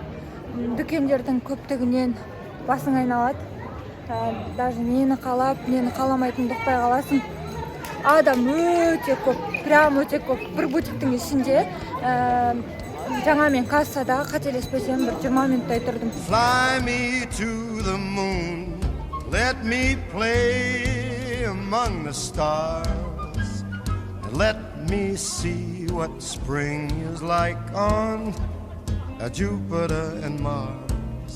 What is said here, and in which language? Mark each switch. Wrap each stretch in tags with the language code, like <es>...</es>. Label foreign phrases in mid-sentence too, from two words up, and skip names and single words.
<kk>Дүкендердің көптігінен басың айналады. Даже нені қалап, нені қаламайтын ұқпай қаласың. Адам өте көп, прям өте көп. Бір бутиктің ішінде жаңа мен кассада қателеспесем бір 20 минуттай тұрдым.</kk> <en>Fly me to the moon, let me play among the stars, and let me see what spring is like on Jupiter and Mars.</en>